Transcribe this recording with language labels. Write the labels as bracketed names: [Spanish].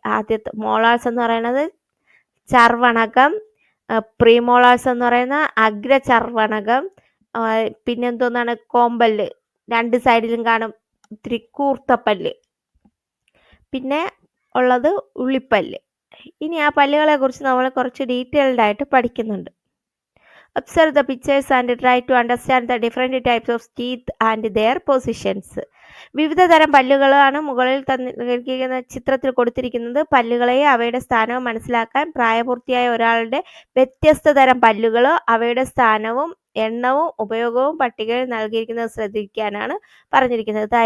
[Malayalam] ആദ്യത്തെ മോളാർസ് എന്ന് പറയുന്നത് ചർവണകം, പ്രീമോളാർസ് എന്ന് പറയുന്ന അഗ്രചർവണകം, പിന്നെന്തോന്നാണ് കോമ്പല്ല്, 2 സൈഡിലും കാണും ഇത്തിരി കൂർത്തപ്പല്ല്, പിന്നെ ഉള്ളത് ഉള്ളിപ്പല്ല്. ഇനി ആ പല്ലുകളെ കുറിച്ച് നമ്മൾ കുറച്ച് ഡീറ്റെയിൽഡ് ആയിട്ട് പഠിക്കുന്നുണ്ട്. [English] Observe the pictures and try to understand the different types of teeth and their positions. [Malayalam] വിവിധ തരം പല്ലുകളാണ് മുകളിൽ തന്നിരിക്കുന്ന ചിത്രത്തിൽ കൊടുത്തിരിക്കുന്നത്. പല്ലുകളെയും അവയുടെ സ്ഥാനവും മനസ്സിലാക്കാൻ പ്രായപൂർത്തിയായ ഒരാളുടെ വ്യത്യസ്ത തരം പല്ലുകളോ അവയുടെ സ്ഥാനവും എണ്ണവും ഉപയോഗവും പട്ടികയിൽ നൽകിയിരിക്കുന്നത് ശ്രദ്ധിക്കാനാണ് പറഞ്ഞിരിക്കുന്നത്.